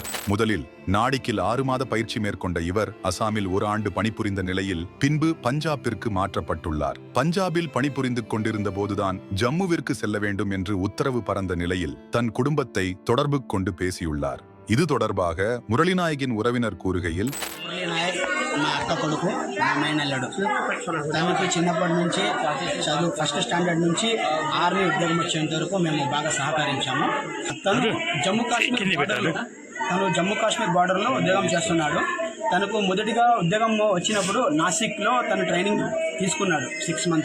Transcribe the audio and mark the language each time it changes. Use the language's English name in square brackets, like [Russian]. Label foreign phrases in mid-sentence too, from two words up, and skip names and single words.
[Tamil] முதலில் நாடிக்கில் 6 மாத பயிற்சி மேற்கொண்ட இவர் அசாமில் 1 ஆண்டு பணிபுரிந்த நிலையில் பின்பு பஞ்சாபிற்கு மாற்றப்பட்டுள்ளார். பஞ்சாபில் பணிபுரிந்து கொண்டிருந்த போதுதான் ஜம்முவிற்கு செல்ல வேண்டும் என்று உத்தரவு பறந்த நிலையில் தன் குடும்பத்தை தொடர்பு கொண்டு பேசியுள்ளார். இது தொடர்பாக முரளிநாயகின் உறவினர் கூறுகையில், [Telugu] మా అక్క కొడుకు మా మేనల్లుడు తనకి చిన్నప్పటి నుంచి చదువు [English] first standard [Telugu] నుంచి ఆర్మీ ఉద్యోగం వచ్చేంత వరకు మేము బాగా సహకరించాము. తను జమ్మూ కాశ్మీర్ బార్డర్లో ఉద్యోగం చేస్తున్నాడు. తనకు మొదటిగా ఉద్యోగం వచ్చినప్పుడు నాసిక్లో తను ట్రైనింగ్ తీసుకున్నాడు 6 మంత్స్.